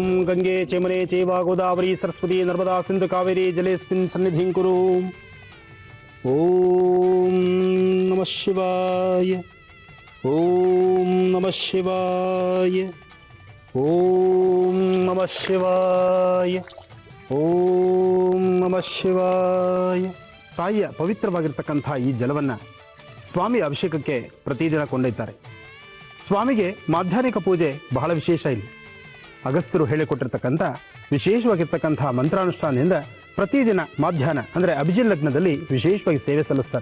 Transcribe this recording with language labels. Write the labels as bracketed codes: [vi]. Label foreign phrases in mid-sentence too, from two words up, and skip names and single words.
[sa] ಗಂಗೆ ಚೇಮನೆ ಚೇವ ಗೋದಾವರಿ ಸರಸ್ವತಿ ನರ್ಮದಾ ಸಿಂಧು ಕಾವೇರಿ ಜಲೇಸ್ಮಿನ್ ಸನ್ನಿಧಿಂ ಕುರು. ಓಂ ನಮಃ ಶಿವಾಯ. ಓಂ ನಮಃ ಶಿವಾಯ. ಓಂ ನಮಃ ಶಿವಾಯ. ಓಂ ನಮಃ ಶಿವಾಯ. [kn] ತಾಯಿಯ ಪವಿತ್ರವಾಗಿರ್ತಕ್ಕಂಥ ಈ ಜಲವನ್ನು ಸ್ವಾಮಿ ಅಭಿಷೇಕಕ್ಕೆ ಪ್ರತಿದಿನ ಕೊಂಡೊಯ್ತಾರೆ. ಸ್ವಾಮಿಗೆ ಮಾಧ್ಯಾಹ್ನಿಕ ಪೂಜೆ ಬಹಳ ವಿಶೇಷ ಇಲ್ಲಿ. ಅಗಸ್ತ್ಯರು ಹೇಳಿಕೊಟ್ಟಿರ್ತಕ್ಕಂಥ ವಿಶೇಷವಾಗಿರ್ತಕ್ಕಂಥ ಮಂತ್ರಾನುಷ್ಠಾನದಿಂದ ಪ್ರತಿದಿನ ಮಾಧ್ಯಾಹ್ನ ಅಂದರೆ ಅಭಿಜಿನ್ ಲಗ್ನದಲ್ಲಿ ವಿಶೇಷವಾಗಿ ಸೇವೆ ಸಲ್ಲಿಸ್ತಾರೆ.